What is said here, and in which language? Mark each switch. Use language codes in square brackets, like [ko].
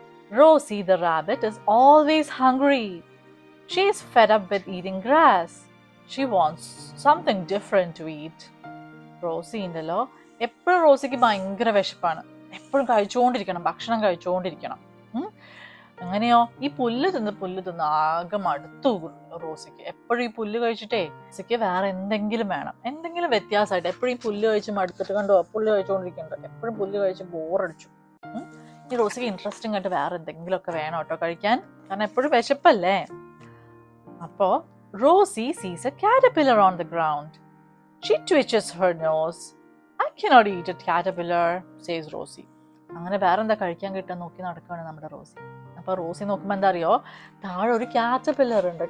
[en] Rosie the rabbit is always hungry. She is fed up with eating grass. She wants something different to eat. [ml] Rossi ഉണ്ടല്ലോ, എപ്പോഴും റോസിക്ക് ഭയങ്കര വിശപ്പാണ്. എപ്പോഴും കഴിച്ചുകൊണ്ടിരിക്കണം, ഭക്ഷണം കഴിച്ചുകൊണ്ടിരിക്കണം. അങ്ങനെയോ ഈ പുല്ല് തിന്ന് ആകെ മടുത്തു റോസിക്ക്. എപ്പോഴും ഈ പുല്ല് കഴിച്ചിട്ടേ റോസിക്ക് വേറെ എന്തെങ്കിലും വേണം, എന്തെങ്കിലും വ്യത്യാസമായിട്ട്. എപ്പോഴും ഈ പുല്ല് കഴിച്ച് മടുത്തിട്ട് കണ്ടോ, പുല്ല് കഴിച്ചുകൊണ്ടിരിക്കുന്നുണ്ട്. എപ്പോഴും പുല്ല് കഴിച്ച് ബോറടിച്ചു. ഈ റോസിക്ക് ഇൻട്രസ്റ്റിംഗ് ആയിട്ട് വേറെ എന്തെങ്കിലുമൊക്കെ വേണം കേട്ടോ കഴിക്കാൻ, കാരണം എപ്പോഴും വിശപ്പല്ലേ. അപ്പോ [en] Rosie sees a caterpillar on the ground. She twitches her nose. I cannot eat a caterpillar, says Rosie. [ml] അങ്ങനെ വേറെ എന്താ കഴിക്കാൻ കിട്ടാൻ നോക്കി നടക്കുകയാണ് നമ്മുടെ റോസി. അപ്പൊ റോസി നോക്കുമ്പോ എന്താ അറിയോ, താഴെ ഒരു കാറ്റർപില്ലർ ഉണ്ട്.